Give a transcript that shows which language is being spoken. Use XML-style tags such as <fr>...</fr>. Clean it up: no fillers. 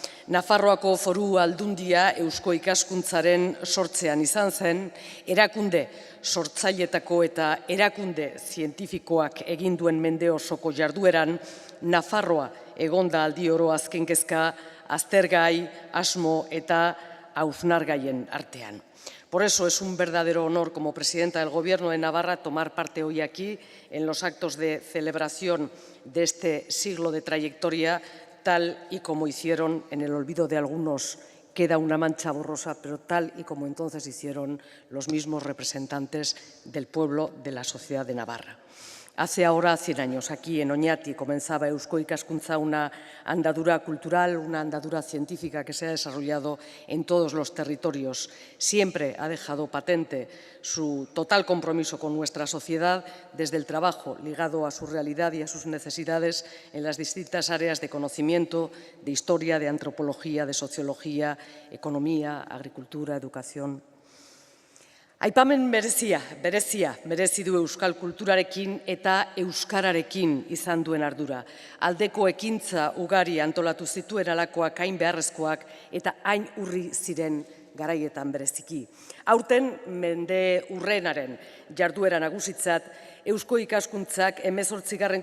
<eu>Nafarroako Foru Aldundia Eusko ikaskuntzaren sortzean izan zen, erakunde sortzailetako eta erakunde zientifikoak egin duen mende osoko jardueran, Nafarroa egonda aldi oro azken kezka, aztergai, asmo eta hausnargaien artean.</eu> <es>Por eso es un verdadero honor como presidenta del Gobierno de Navarra tomar parte hoy aquí en los actos de celebración de este siglo de trayectoria, tal y como hicieron, en el olvido de algunos queda una mancha borrosa, pero tal y como entonces hicieron los mismos representantes del pueblo de la sociedad de Navarra. Hace ahora 100 años, aquí en Oñati, comenzaba Eusko Ikaskuntza una andadura cultural, una andadura científica que se ha desarrollado en todos los territorios. Siempre ha dejado patente su total compromiso con nuestra sociedad desde el trabajo ligado a su realidad y a sus necesidades en las distintas áreas de conocimiento, de historia, de antropología, de sociología, economía, agricultura, educación.</es> <eu>Aipamen berezia merezi du euskal kulturarekin eta euskararekin izan duen ardura. Aldeko ekintza ugari antolatu zituen alakoak hain beharrezkoak eta hain urri ziren garaietan bereziki. Aurten mende urrenaren jarduera nagusitzat, Eusko Ikaskuntzak 18.</eu>